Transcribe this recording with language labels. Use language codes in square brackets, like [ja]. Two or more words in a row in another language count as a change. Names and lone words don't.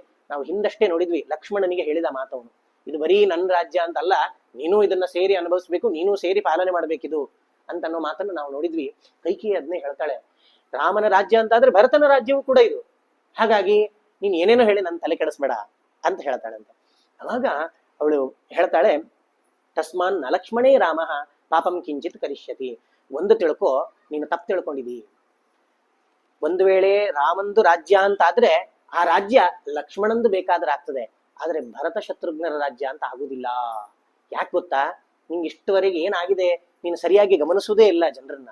[kn] ನಾವು ಹಿಂದಷ್ಟೇ ನೋಡಿದ್ವಿ, ಲಕ್ಷ್ಮಣನಿಗೆ ಹೇಳಿದ ಮಾತವನು, ಇದು ಬರೀ ನನ್ನ ರಾಜ್ಯ ಅಂತ ಅಲ್ಲ, ನೀನು ಇದನ್ನ ಸೇರಿ ಅನುಭವಿಸ್ಬೇಕು, ನೀನು ಸೇರಿ ಪಾಲನೆ ಮಾಡ್ಬೇಕಿದು ಅಂತ ಅನ್ನೋ ಮಾತನ್ನು ನಾವು ನೋಡಿದ್ವಿ. ಕೈಕೇಯಿ ಅದನ್ನೇ ಹೇಳ್ತಾಳೆ, ರಾಮನ ರಾಜ್ಯ ಅಂತ ಆದ್ರೆ ಭರತನ ರಾಜ್ಯವೂ ಕೂಡ ಇದು, ಹಾಗಾಗಿ ನೀನ್ ಏನೇನೋ ಹೇಳಿ ನನ್ನ ತಲೆ ಕೆಡಿಸ್ಬೇಡ ಅಂತ ಹೇಳ್ತಾಳಂತೆ. ಅವಾಗ ಅವಳು ಹೇಳ್ತಾಳೆ, [sa] ತಸ್ಮಾನ್ ನ ಲಕ್ಷ್ಮಣೇ ರಾಮ ಪಾಪಂ ಕಿಂಚಿತ್ ಕರಿಷ್ಯತಿ. [kn] ಒಂದು ತಿಳ್ಕೊ, ನೀನು ತಪ್ಪು ತಿಳ್ಕೊಂಡಿದಿ. ಒಂದು ವೇಳೆ ರಾಮಂದು ರಾಜ್ಯ ಅಂತ ಆದ್ರೆ ಆ ರಾಜ್ಯ ಲಕ್ಷ್ಮಣಂದು ಬೇಕಾದ್ರೆ ಆಗ್ತದೆ, ಆದ್ರೆ ಭರತ ಶತ್ರುಘ್ನರ ರಾಜ್ಯ ಅಂತ ಆಗುದಿಲ್ಲ. ಯಾಕೆ ಗೊತ್ತಾ? ನಿಂಗೆ ಇಷ್ಟುವರೆಗೆ ಏನಾಗಿದೆ ನೀನು ಸರಿಯಾಗಿ ಗಮನಿಸುವುದೇ ಇಲ್ಲ ಜನರನ್ನ.